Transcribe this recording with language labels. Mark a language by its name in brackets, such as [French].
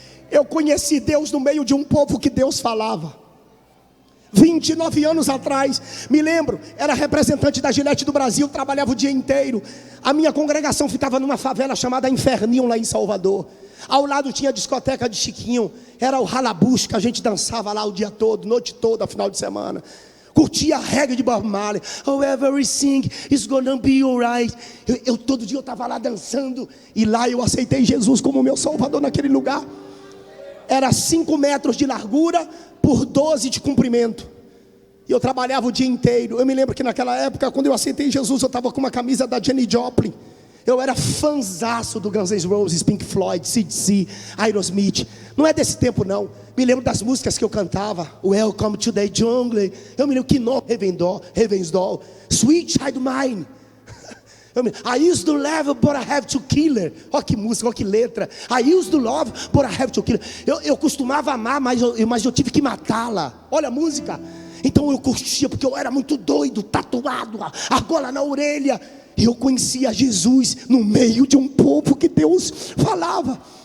[Portuguese] Eu conheci Deus no meio de um povo que Deus falava. 29 anos atrás, me lembro, era representante da Gillette do Brasil, trabalhava o dia inteiro. A minha congregação ficava numa favela chamada Inferninho, lá em Salvador. Ao lado tinha a discoteca de Chiquinho, era o Ralabus, que a gente dançava lá o dia todo, noite toda, final de semana. Curtia a reggae de Bob Marley. [English] Oh, everything is gonna be alright. [Portuguese] Eu todo dia eu estava lá dançando, e lá eu aceitei Jesus como meu Salvador naquele lugar. Era 5 metros de largura por 12 de comprimento. E eu trabalhava o dia inteiro. Eu me lembro que naquela época, quando eu aceitei Jesus, eu estava com uma camisa da Janis Joplin. Eu era fãzaço do Guns N' Roses, Pink Floyd, C.D.C., Aerosmith. Não é desse tempo não. Me lembro das músicas que eu cantava. Welcome to the Jungle. Eu me lembro que no Heaven's Door, Sweet Child Mine. [English] I used to love, but I have to kill her. [Portuguese] Olha que música, olha que letra. [English] I used to love, but I have to kill her. [Portuguese] Eu costumava amar, mas eu tive que matá-la. Olha a música. Então eu curtia, porque eu era muito doido, tatuado, argola na orelha. Eu conhecia Jesus no meio de um povo que Deus falava.